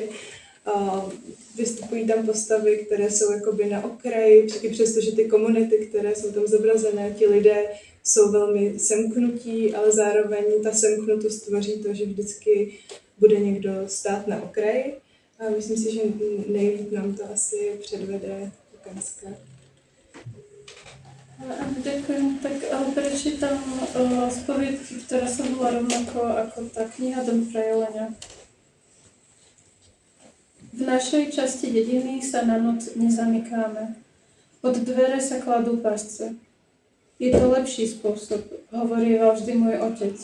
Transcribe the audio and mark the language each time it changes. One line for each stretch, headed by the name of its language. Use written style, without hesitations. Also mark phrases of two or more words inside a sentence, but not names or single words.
Czech: Vystupují tam postavy, které jsou jakoby na okraji, i přesto, že ty komunity, které jsou tam zobrazené, ti lidé jsou velmi semknutí, ale zároveň ta semknutost tvoří to, že vždycky bude někdo stát na okraji. A myslím si, že nejlíp nám to asi předvede Lukácka.
Slovak: Ďakujem. Tak prečítam spoviedky, ktorá sa volá rovnako ako tá kniha Dom Frajelenia. V našej časti dediny sa na noc nezamykáme. Pod dvere sa kladú pasce. Je to lepší spôsob, hovorieval vždy môj otec.